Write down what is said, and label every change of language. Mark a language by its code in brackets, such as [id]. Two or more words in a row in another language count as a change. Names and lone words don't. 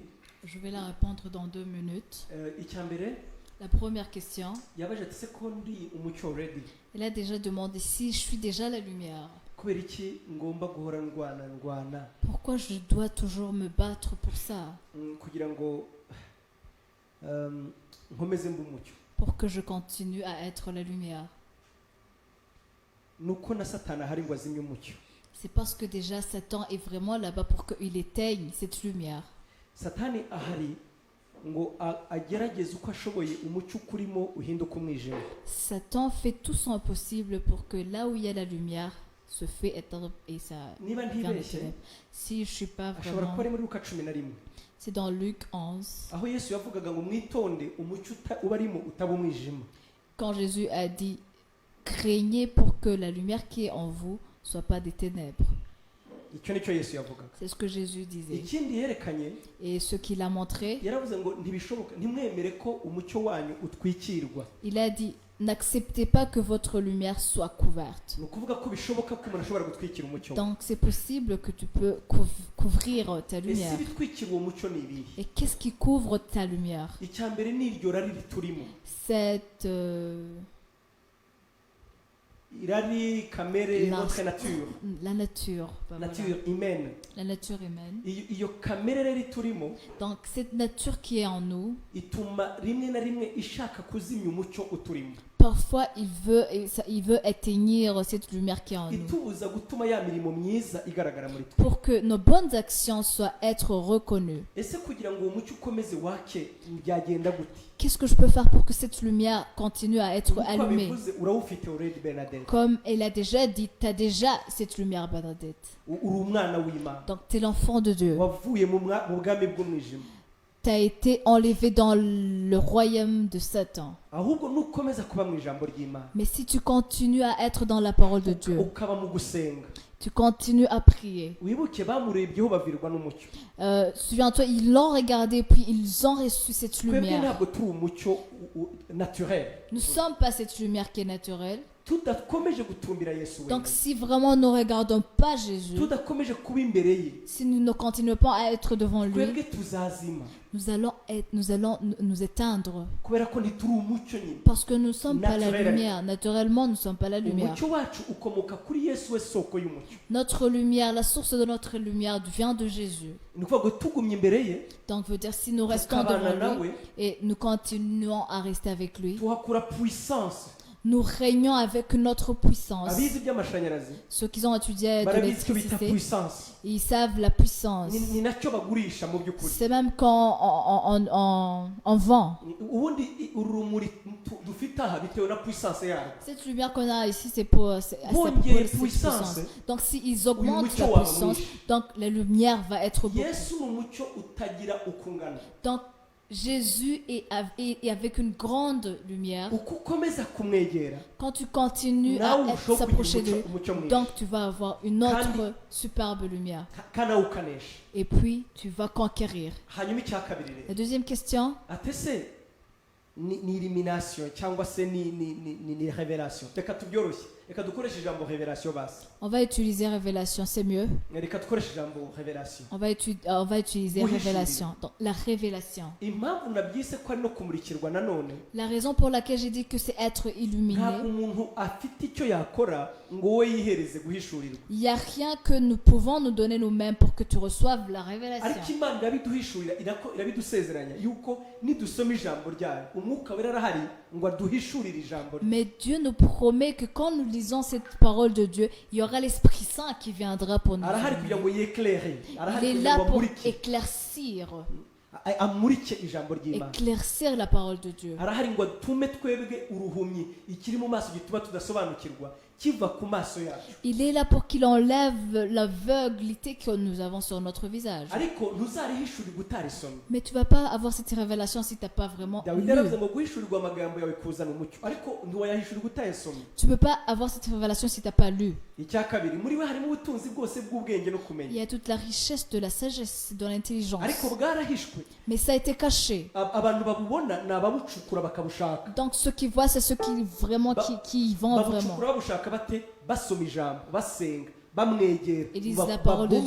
[fr] Je vais la répondre dans 2 minutes. [rw] Icya mbere [fr] La première question, [rw] yabaje ati se ko ndi umucyo already [fr] elle a déjà demandé si je suis déjà la lumière. [rw] kubera iki ngomba guhora ndwana [fr] Pourquoi je dois toujours me battre pour ça? [rw] kugira ngo nkomeze mbe umucyo. [fr] Pour que je continue à être la lumière. [rw] Nuko na Satani ahari ngo azimye umucyo. [fr] C'est parce que déjà Satan est vraiment là-bas pour qu'il éteigne cette lumière. [rw] Satani ahari ngo agerageze uko ashoboye umucyo ukurimo uhinduka umwijima. [fr] Satan fait tout son possible pour que là où il y a la lumière se fait éteindre et ça [rw] Niba [fr] vers les [rw] ntibeshye [fr] ténèbres. Si je suis pas [rw] ashobora kuba ari [fr] vraiment... [rw] muri Luka 11 [fr] C'est dans Luc 11. [rw] aho Yesu yavugaga ngo mwitonde umucyo uba arimo utaba umwijima. [fr] Quand Jésus a dit « Craignez pour que la lumière qui est en vous soit pas des ténèbres ». [rw] Icyo nicyo Yesu yavugaga. [fr] C'est ce que Jésus disait. [rw] Ikindi yerekanye [fr] Et ce qu'il a montré, [rw] yaravuze ngo ntibishoboka ntimwemere ko umucyo wanyu utwikirwa. [fr] il a dit « N'acceptez pas que votre lumière soit couverte ». [rw] Ni ukuvuga ko bishoboka ko umuntu ashobora gutwikira umucyo. [fr] Donc c'est possible que tu peux couvrir ta [rw] Ese [fr] lumière. [rw] ibitwikira uwo mucyo ni ibihe? [fr] Et qu'est-ce qui couvre ta lumière? [rw] Icya mbere ni iryo rari riturimo. [fr] Cette [rw] Irari kamere [fr] La- notre nature. la nature. Voilà. Nature humaine. La nature humaine. [rw] Iyo kamere rero iturimo [fr] Donc cette nature qui est en nous, [rw] ituma rimwe na rimwe ishaka kuzimya umucyo uturimo. [fr] parfois il veut éteindre cette lumière qui est en nous. [rw] Itubuza gutuma ya mirimo myiza igaragara muri twe. [fr] Pour que nos bonnes actions soient être reconnues. [rw] Ese kugira ngo uwo mucyo ukomeze wake byagenda gute? [fr] Qu'est-ce que je peux faire pour que cette lumière continue à être [rw] Uko [fr] allumée? [rw] abivuze urawufite already Bernadette. [fr] Comme elle a déjà dit, tu as déjà cette lumière, Bernadette. [rw] Uri umwana w'Imana. [fr] Donc tu es l'enfant de Dieu. [rw] Wavuye mu bwami bw'umwijima. [fr] Tu as été enlevé dans le royaume de Satan. [rw] Ahubwo nukomeza kuba mu ijambo ry'Imana. [fr] Mais si tu continues à être dans la parole de Dieu, [rw] Ukaba mu gusenga. [fr] tu continues à prier. [rw] Wibuke bamurebyeho bavirwa n'umucyo. [fr] Souviens-toi, ils l'ont regardé puis ils ont reçu cette [rw] Twebwe [fr] lumière. [rw] ntabwo turi umucyo naturel. [fr] Nous ne sommes pas cette lumière qui est naturelle. [rw] tudakomeje gutumbira Yesu [fr] Donc [rw] wenyine, [fr] si vraiment nous ne regardons pas Jésus, [rw] tudakomeje kuba imbere ye, [fr] si nous ne continuons pas à être devant lui, [rw] twebwe tuzazima [fr] nous allons nous éteindre. [rw] kubera ko ntituri umucyo nyine. [fr] Parce que nous ne sommes pas la Naturellement. lumière. Naturellement, nous ne sommes pas la lumière. [rw] umucyo wacu ukomoka kuri Yesu we soko y'umucyo. [fr] Notre lumière, la source de notre lumière vient de Jésus. [rw] Ni ukuvuga ngo tugumye imbere ye, [fr] Donc, veut dire si nous restons [rw] tukabana [fr] devant lui [rw] nawe, [fr] et nous continuons à rester avec lui, [rw] tuhakura puissance. [fr] nous régnons avec notre puissance. [rw] abizi iby'amashanyarazi [fr] Ceux qui ont étudié de [rw] barabizi icyo bita [fr] l'électricité, puissance. ils savent la puissance. [rw] Ni nacyo bagurisha mu by'ukuri. [fr] C'est même quand on vend. [rw] ubundi urumuri dufite aha bitewe na puissance yarwo. [fr] Cette lumière qu'on a ici, c'est pour cette [rw] Bongeye [fr] puissance. puissance. Donc, s'ils augmentent [rw] mucyo [fr] la [rw] waba [fr] puissance, [rw] mwinshi. [fr] donc la lumière va être beaucoup. [rw] Yesu ni umucyo utagira uko ungana. [fr] Donc, Jésus est avec une grande lumière. [rw] uko ukomeza kumwegera, [fr] Quand tu continues [rw] nawe [fr] à [rw] urushaho kugira [fr] s'approcher de lui, [rw] umucyo mwinshi, [fr] donc tu vas avoir une autre [rw] Kandi- [fr] superbe lumière. [rw] kandi nawe ukanesha. [fr] Et puis, tu vas conquérir. [rw] hanyuma icya kabiri rero, [fr] La deuxième question, [rw] ate se ni elimination cyangwa se ni revelation. Reka tubyoroshye, reka dukoreshe ijambo revelation basi. [fr] on va utiliser révélation, c'est mieux. [rw] Reka dukoreshe ijambo revelation. [fr] On va utiliser Oui, révélation. Donc, la révélation. [rw] Impamvu nabyise ko ari no kumurikirwa nanone, [fr] La raison pour laquelle j'ai dit que c'est être illuminé, [rw] ntabwo umuntu afite icyo yakora ngo we yihereze guhishurirwa, [fr] il n'y a rien que nous pouvons nous donner nous-mêmes pour que tu reçoives la [rw] ariko [fr] révélation. [rw] Imana irabiduhishurira, irabidusezeranya yuko nidusoma ijambo ryayo umwuka wera arahari ngo aduhishurire ijambo rye. [fr] Mais Dieu nous promet que quand nous lisons cette parole de Dieu, il y aura l'Esprit Saint qui viendra pour nous. [rw] arahari kugira ngo yekere, [fr] Il [rw] arahari [fr] est [rw] kugira [fr] là [rw] ngo [fr] pour [rw] amurike, amurike ijambo ry'Imana. [fr] éclaircir la parole de Dieu. [rw] arahari ngo atume twebwe uruhumyi ikiri mu maso gituma tudasobanukirwa kiva ku maso yacu. [fr] Il est là pour qu'il enlève l'aveuglité que nous avons sur notre visage. [rw] ariko ntuzarihishurirwa utarisomye. [fr] Mais tu vas pas avoir cette révélation si tu n'as pas vraiment [rw] Dawidi [fr] lu. [rw] yaravuze ngo guhishurirwa amagambo yawe kuzana umucyo, ariko ntiwayahishurirwa utayasomye. [fr] Tu peux pas avoir cette révélation si tu n'as pas lu. [rw] icya kabiri, muri we harimo ubutunzi bwose bw'ubwenge no [fr] Il [rw] kumenya, [fr] y a toute la richesse de la sagesse, de l'intelligence. [rw] ariko bwarahishwe. [fr] Mais ça a été caché. [rw] Abantu babubona ni ababucukura bakabushaka, [fr] Donc ceux qui voient, c'est ceux qui vraiment qui y vont vraiment. [rw] babucukura babushaka bate, basoma ijambo, basenga, bamwegera, [fr] Ils lisent la parole de [rw] babone